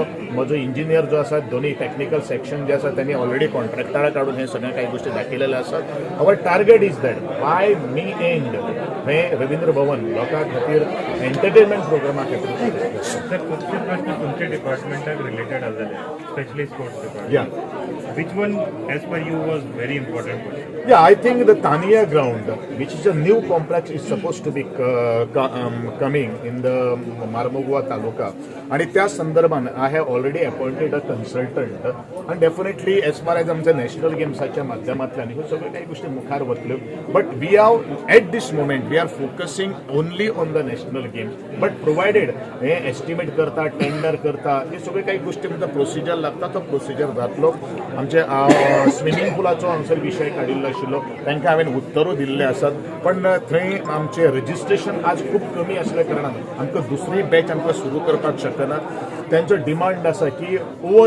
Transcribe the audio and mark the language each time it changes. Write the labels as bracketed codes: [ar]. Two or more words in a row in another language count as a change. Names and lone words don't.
[kok] म्हजो इंजिनियर जो आसा, दोन्ही टेक्निकल सेक्शन जे आसा त्यांनी ऑलरेडी कॉन्ट्रॅक्टरा काढून हे सगळ्या काही गोष्टी दाखयलेल्या आसात. [en] Our target is that by May end [kok] हे रवींद्र भवन लोकां खातीर एंटरटेनमेंट प्रोग्रामा खातीर खुबशे प्रश्न तुमच्या डिपार्टमेंटाक रिलेटेड आसले. [en] especially sports department. Yeah. Which one, as per you, was very important for you? Yeah, I think the Tania ground, which is a new complex, is supposed to be coming in the Marmugua Taluka. [kok] आणि त्या संदर्भान [en] I have already appointed a consultant [kok] आणि [en] definitely as far as [kok] आमच्या नॅशनल गेम्साच्या माध्यमांतल्यान ह्यो सगळ्यो काही गोष्टी मुखार वतल्यो [en] But we have at this moment we are focusing only on the National Games but provided [kok] हे एस्टिमेट करता टेंडर करता हे सगळे काही गोष्टी म्हणजे प्रोसिजर लागता तो प्रोसिजर जातलो आमचे स्विमींग पुलाचो हांगसर विशय काडिल्लो आशिल्लो तांकां हांवें उत्तरू दिल्ले आसात पण थंय आमचे रजिस्ट्रेशन आज खूप कमी असल्या कारणान आमकां दुसरी बॅच आमकां सुरू करपाक शकना त्यांचो डिमांड आसा की ओवर